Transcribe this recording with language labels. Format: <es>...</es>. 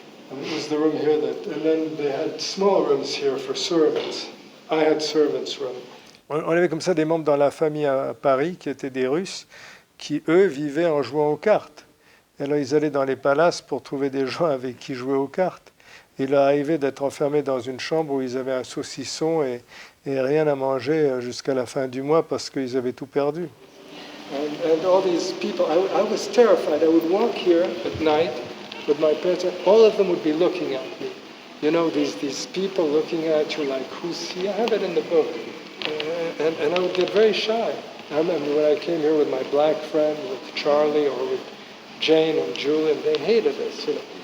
<en>And it was the room here and then they had small rooms here for servants. I had servants' room.</en> <fr>On avait comme ça des membres dans la famille à Paris qui étaient des Russes, qui eux vivaient en jouant aux cartes. Et alors ils allaient dans les palaces pour trouver des gens avec qui jouer aux cartes. Il leur arrivait d'être enfermés dans une chambre où ils avaient un saucisson et rien à manger jusqu'à la fin du mois parce qu'ils avaient tout perdu.</fr> <en>And all these people, I was terrified. I would walk here at night with my parents, and all of them would be looking at me. You know, these people looking at you like, who's he? I have it in the book. And I would get very shy. I remember when I came here with my black friend, with Charlie or with Jane and Julian, they hated us, you know.</en>